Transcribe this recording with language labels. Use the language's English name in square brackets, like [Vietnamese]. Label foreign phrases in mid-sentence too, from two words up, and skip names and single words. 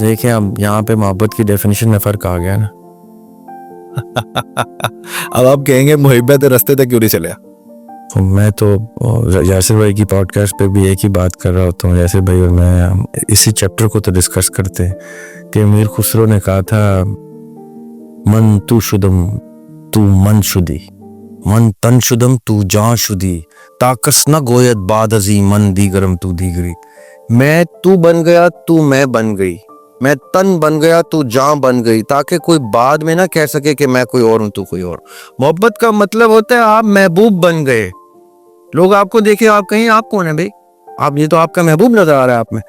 [Urdu] دیکھیں اب یہاں پہ محبت کی ڈیفینیشن میں فرق آ گیا نا. اب آپ کہیں گے محبت رستے تک کیوں نہیں چلے؟ میں تو یاسر بھائی کی پوڈ کاسٹ پہ بھی ایک ہی بات کر رہا ہوتا ہوں. یاسر بھائی اور میں اسی چیپٹر کو تو ڈسکس کرتے ہیں کہ میر خسرو نے کہا تھا [Persian] من تو شدم تو من شدی, من تن شدم تو جان شدی, تاکس نہ گویت بعد ازی من دیگرم تو دیگری. [Urdu] میں تو بن گیا تو میں بن گئی, میں تن بن گیا تو جان بن گئی, تاکہ کوئی بعد میں نہ کہہ سکے کہ میں کوئی اور ہوں تو کوئی اور. محبت کا مطلب ہوتا ہے آپ محبوب بن گئے. لوگ آپ کو دیکھیں, آپ کہیں آپ کون ہیں بھائی, آپ یہ تو آپ کا محبوب نظر آ رہا ہے آپ میں.